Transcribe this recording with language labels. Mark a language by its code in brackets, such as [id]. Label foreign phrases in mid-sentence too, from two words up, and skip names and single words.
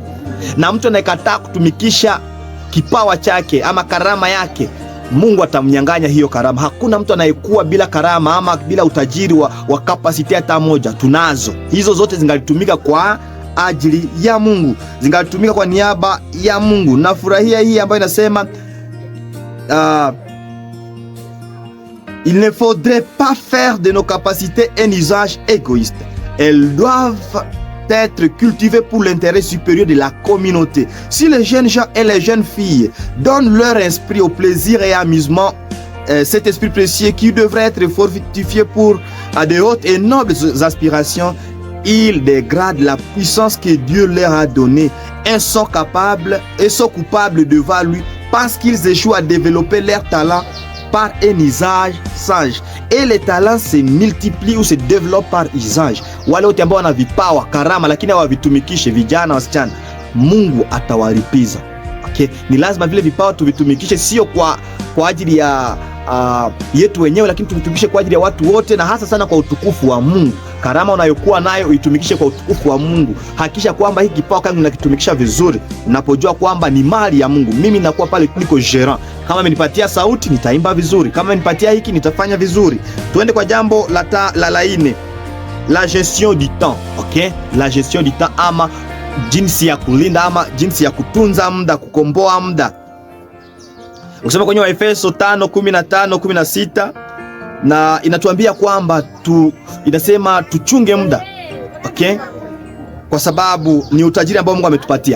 [sw] Na mtu anayekataa kutumikisha kipawa chake ama karama yake, Mungu atamnyang'anya hiyo karama. Hakuna mtu anayekuwa bila karama ama bila utajiri wa capacity hata moja. Tunazo hizo zote, zingalitumika kwa ajili ya Mungu, zingalitumika kwa niaba ya Mungu. Nafurahia hii ambayo inasema [fr] il ne faudrait pas faire de nos capacités un usage égoïste. Elles doivent être cultivées pour l'intérêt supérieur de la communauté. Si les jeunes gens et les jeunes filles donnent leur esprit au plaisir et amusement, cet esprit précieux qui devrait être fortifié pour de hautes et nobles aspirations, ils dégradent la puissance que Dieu leur a donnée et sont coupables devant lui, parce qu'ils échouent à développer leur talent par un usage sage. Et les talents se multiplient ou se développent par usage. [sw] Wale wote ambao wana vipawa, karama, lakini hawavitumikishe, vijana, wasichana, Mungu atawalipiza. Okay? Ni lazima vile vipawa tuvitumikishe, sio kwa ajili ya yetu wenyewe, lakini tuvitumikishe kwa ajili ya watu wote, na hasa sana kwa utukufu wa Mungu. Karama unayokuwa nayo uitumikishe kwa utukufu wa Mungu. Hakikisha kwamba hiki kipawa kangu nakitumikisha vizuri, unapojua kwamba ni mali ya Mungu. Mimi nakuwa pale niko gerant. Kama amenipatia sauti, nitaimba vizuri. Kama amenipatia hiki, nitafanya vizuri. Tuende kwa jambo la ine, [fr] la gestion du temps. [sw] Okay? [fr] La gestion du temps, [sw] ama jinsi ya kulinda ama jinsi ya kutunza muda, kukomboa muda. Ukisema kwenye Waefeso 5:15-16, na inatuambia kwamba inasema tuchunge muda. Okay? Kwa sababu ni utajiri ambao Mungu ametupatia.